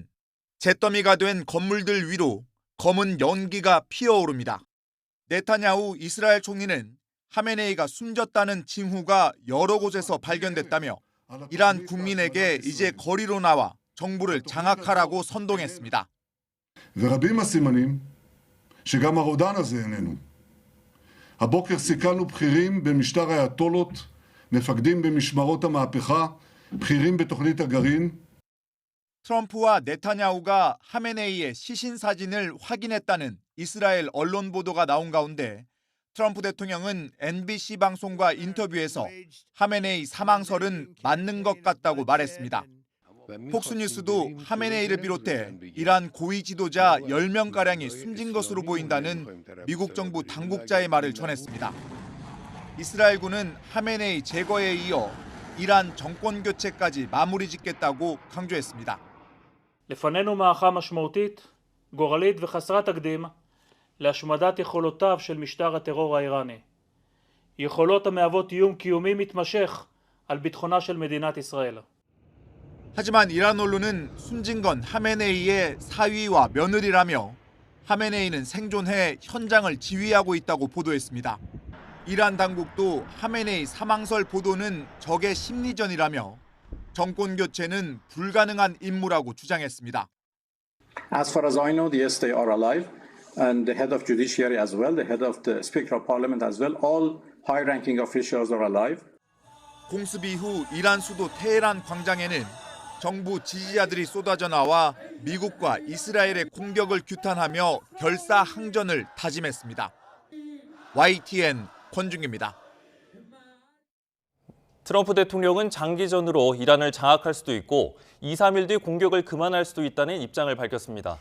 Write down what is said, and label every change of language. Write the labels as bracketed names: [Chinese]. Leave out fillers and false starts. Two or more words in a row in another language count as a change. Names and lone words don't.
[Korean] 잿더미가 된 건물들 위로 검은 연기가 피어오릅니다. 네타냐후 이스라엘 총리는 하메네이가 숨졌다는 징후가 여러 곳에서 발견됐다며 이란 국민에게 이제 거리로 나와 정부를 장악하라고 선동했습니다. [Hebrew] ורבים הסימנים שגם הרודן הזה איננו. הבוקר סיכלנו בכירים במשטר האייתולות, מפקדים במשמרות המהפכה, בכירים בתוכנית הגרעין. [Korean] 트럼프와 네타냐후가 하메네이의 시신 사진을 확인했다는 이스라엘 언론 보도가 나온 가운데 트럼프 대통령은 NBC 방송과 인터뷰에서 하메네이 사망설은 맞는 것 같다고 말했습니다. 폭스뉴스도 하메네이를 비롯해 이란 고위 지도자 10명가량이 숨진 것으로 보인다는 미국 정부 당국자의 말을 전했습니다. 이스라엘군은 하메네이 제거에 이어 이란 정권 교체까지 마무리 짓겠다고 강조했습니다. [Hebrew] לפנינו מערכה משמעותית, גורלית וחסרת תקדים להשמדת יכולותיו של משטר הטרור האיראני. יכולות המהוות איום קיומי מתמשך על ביטחונה של מדינת ישראל. [Korean] 하지만 이란 언론은 숨진 건 하메네이의 사위와 며느리라며 하메네이는 생존해 현장을 지휘하고 있다고 보도했습니다. 이란 당국도 하메네이 사망설 보도는 적의 심리전이라며 정권 교체는 불가능한 임무라고 주장했습니다. [English] As far as I know, yes, they are alive, and the head of judiciary as well, the head of the speaker of parliament as well, all high-ranking officials are alive. [Korean] 공습 이후 이란 수도 테헤란 광장에는 정부 지지자들이 쏟아져 나와 미국과 이스라엘의 공격을 규탄하며 결사항전을 다짐했습니다. YTN 권준기입니다. 트럼프 대통령은 장기전으로 이란을 장악할 수도 있고 2, 3일 뒤 공격을 그만할 수도 있다는 입장을 밝혔습니다.